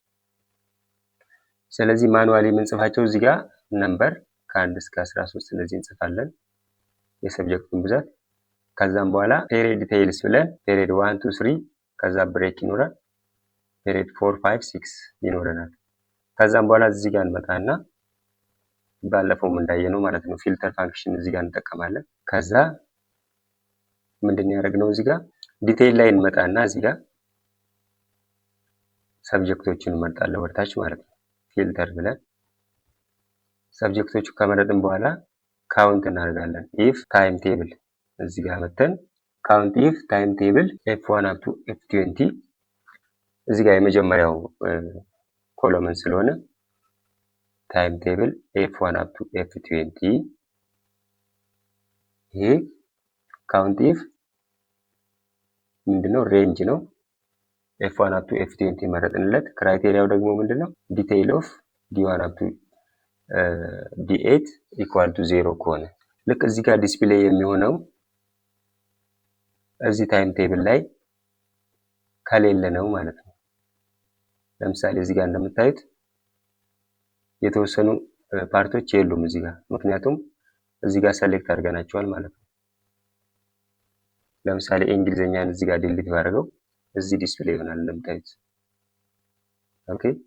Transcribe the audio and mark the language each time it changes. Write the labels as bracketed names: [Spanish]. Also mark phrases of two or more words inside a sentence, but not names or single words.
[Amharic] ስለዚህ ማኑዋሊ የምንጽፋቸው እዚህ ጋር ነምበር ከ1 እስከ 13 እንደዚህ እንጽፋለን የሰብጀክቱን ብዛት። ከዛም በኋላ [English] period details [Amharic] ብለን ፔሪድ 1 2 3 ከዛ ብሬክ ይኖራል። ፔሪድ 4 5 6 ይኖረናል። ከዛም በኋላ እዚህ ጋር እንመጣና ባለፈውም እንዳየነው ማለት ነው [English] filter function [Amharic] እዚህ ጋር እንጠቀማለን። ከዛ ምንድነው ያደረግነው እዚህ ጋር ዲቴይል ላይ እንመጣና እዚህ ጋር ሰብጀክቶችን እንመርጣለን ወርታች ማለት ነው። ፊልተር ብለን ሰብጀክቶቹ ከመረጥን በኋላ ካውንት እናደርጋለን። [English] if time table [Amharic] እዚህ ጋር መተን [English] count if time table f1 up to f20 [Amharic] እዚህ ጋር የመጀመሪያው ኮሎመን ስለሆነ [English] time table f1 up to f20 [Amharic] ይሄ [English] count if [Amharic] ምንድነው ሬንጅ ነው። [English] f1 up to f20 [Amharic] መረጥንለት። ክራይቴሪያው ደግሞ ምንድነው [English] detail of d1 up to d8 equal to 0 [Amharic] ከሆነ ልክ እዚህ ጋር ዲስፕሌይ የሚሆነው እዚህ [English] time table [Amharic] ላይ ከሌለ ነው ማለት ነው። ለምሳሌ እዚህ ጋር እንደምታዩት የተወሰኑ ፓርቶች የሉም እዚህ ጋር፣ ምክንያቱም እዚህ ጋር ሰሌክት አድርገናቸዋል ማለት ነው። ለምሳሌ እንግሊዘኛን እዚህ ጋር ዲሊት ባደርገው እዚህ ዲስፕሌይ ይሆናል እንደምታዩት። ኦኬ